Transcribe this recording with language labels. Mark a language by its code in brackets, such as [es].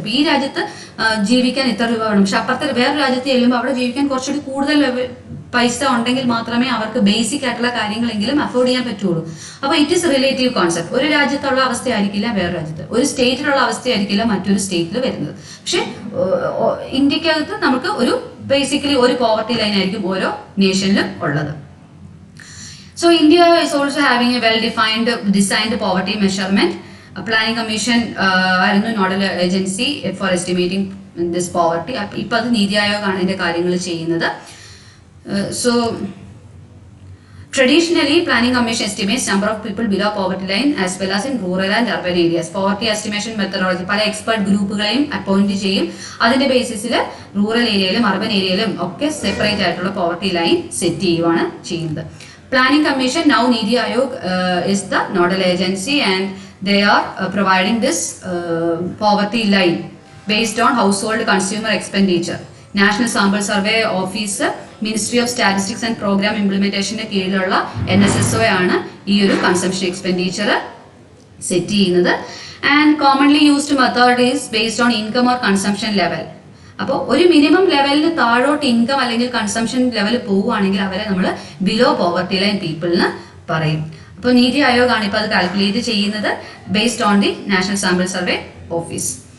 [ml] ഇപ്പൊ ഈ രാജ്യത്ത് ജീവിക്കാൻ ഇത്ര രൂപ വേണം, പക്ഷെ അപ്പുറത്തെ വേറൊരു രാജ്യത്ത് ചെല്ലുമ്പോൾ അവിടെ ജീവിക്കാൻ കുറച്ചുകൂടി കൂടുതൽ പൈസ ഉണ്ടെങ്കിൽ മാത്രമേ അവർക്ക് ബേസിക് ആയിട്ടുള്ള കാര്യങ്ങളെങ്കിലും അഫോർഡ് ചെയ്യാൻ പറ്റുള്ളൂ. അപ്പൊ [en] It is relative concept. [ml] ഒരു രാജ്യത്തുള്ള അവസ്ഥയായിരിക്കില്ല വേറെ രാജ്യത്ത്, ഒരു സ്റ്റേറ്റിലുള്ള അവസ്ഥയായിരിക്കില്ല മറ്റൊരു സ്റ്റേറ്റിൽ വരുന്നത്. പക്ഷെ ഇന്ത്യക്കകത്ത് നമുക്ക് ഒരു ബേസിക്കലി ഒരു പോവർട്ടി ലൈൻ ആയിരിക്കും ഓരോ നേഷനിലും ഉള്ളത്. [en] So India is also having a well-defined, designed poverty measurement. A planning commission [ml] ആയിരുന്നു [en] Nodal agency for estimating this poverty. [ml] ഇപ്പൊ അത് നീതി ആയോഗ് ആണ് ഇതിന്റെ കാര്യങ്ങൾ ചെയ്യുന്നത്. [en] So traditionally planning commission estimates number of people below poverty line as well as in rural and urban areas. Poverty estimation methodology [ml] പല expert ഗ്രൂപ്പുകളെയും appoint ചെയ്യും. അതിന്റെ ബേസിസിൽ റൂറൽ ഏരിയയിലും അർബൻ ഏരിയയിലും ഒക്കെ സെപ്പറേറ്റ് ആയിട്ടുള്ള പോവർട്ടി ലൈൻ സെറ്റ് ചെയ്യുകയാണ് ചെയ്യുന്നത്. [en] Planning Commission, now Niti Aayog is the nodal agency and they are providing this poverty line based on household consumer expenditure. [ml] National Sample Survey Office, Ministry of Statistics and Program Implementation കീഴിലുള്ള NSSO ആണ് ഈ ഒരു consumption expenditure set ചെയ്യുന്നത്. [en] And commonly used method is based on income or consumption level. [ml] അപ്പോൾ ഒരു minimum ലെവലിന് താഴോട്ട് income അല്ലെങ്കിൽ consumption level പോവുകയാണെങ്കിൽ അവരെ നമ്മൾ [en] below poverty line people [ml] എന്ന് പറയും. അപ്പോൾ നീതി ആയോഗ് ആണ് ഇപ്പോൾ അത് കാൽക്കുലേറ്റ് ചെയ്യുന്നത് [en] Based on the national sample survey office.